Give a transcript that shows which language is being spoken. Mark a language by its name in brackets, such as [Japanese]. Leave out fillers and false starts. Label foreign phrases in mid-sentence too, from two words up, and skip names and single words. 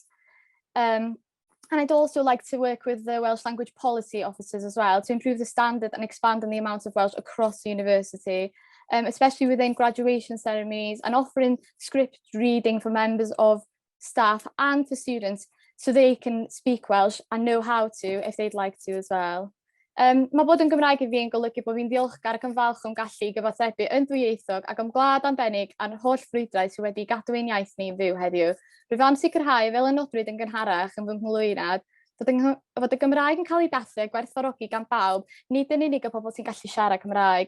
[English] And I'd also like to work with the Welsh language policy officers as well to improve the standard and expand on the amount of Welsh across the university. especially within graduation ceremonies, and offering script reading for members of staff and for students so they can speak Welsh and know how to if they'd like to as well. [Welsh] Mae bod yn Gymraeg i fi yn golygu bod fi'n ddiolchgar ac yn falch o'n gallu gyfathrebu yn ddwyieithog ac yn gwlad arbennig a'r holl frwydrau sydd wedi gadw ein iaith ni'n fyw heddiw. Rwyf am sicrhau fel y nodwyd yn gynharach yn fy nghlwynad fod y Gymraeg yn cael ei dathlu a gwerthfawrogi gan bawb, nid yn unig y pobl sy'n gallu siarad Cymraeg.